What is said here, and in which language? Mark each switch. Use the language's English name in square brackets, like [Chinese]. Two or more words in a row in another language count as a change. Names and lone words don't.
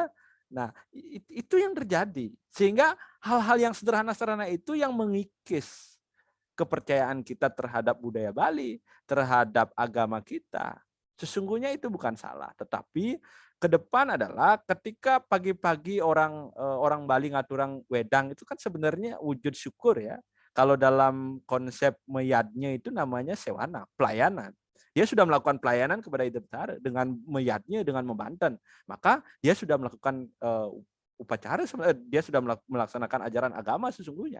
[Indonesian] Nah itu yang terjadi sehingga hal-hal yang sederhana-sederhana itu yang mengikis kepercayaan kita terhadap budaya Bali, terhadap agama kita. Sesungguhnya itu bukan salah, tetapi ke depan adalah ketika pagi-pagi orang Bali ngaturang wedang itu kan sebenarnya wujud syukur ya. Kalau dalam konsep meyadnya itu namanya sewana, pelayanan. Dia sudah melakukan pelayanan kepada Ida Betara dengan meyadnya, dengan membanten. Maka dia sudah melakukan upacara, dia sudah melaksanakan ajaran agama sesungguhnya.